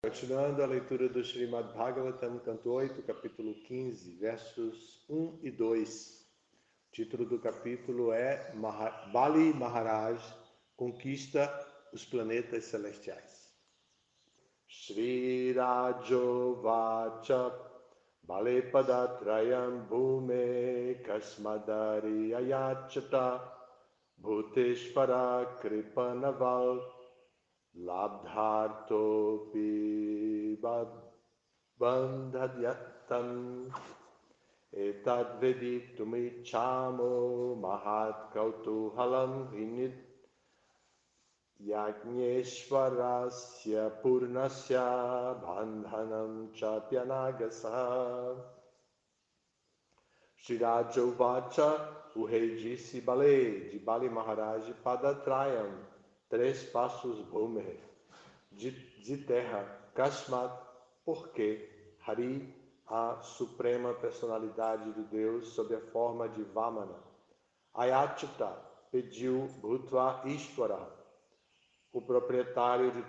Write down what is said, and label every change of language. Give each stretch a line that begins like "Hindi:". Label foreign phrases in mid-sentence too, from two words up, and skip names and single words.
Portuguese: Continuando a leitura do Srimad Bhagavatam, canto 8, capítulo 15, versos 1 e 2. O título do capítulo é Bali Maharaj conquista os planetas celestiais.
Sanskrit: Shri Rajo Vacha Bale Padatrayam Bhume Kasmadari Ayachata Bhuteshvara Kripanaval Labdhartopi bandhadyatam etadveditumicchamo mahat kautuhalam vinid yajneshvarasya purnasya bandhanam chapyanagasa. Shri Raja Vacha,
Portuguese: o rei disse Bale, de Bali Maharaj Padatrayam, 3 passos Bhume, de terra, Kasmat, porque Hari, a suprema personalidade do Deus, sob a forma de Vamana, Ayachita, pediu
Sanskrit: Bhutva Ishvara,
Portuguese: o proprietário de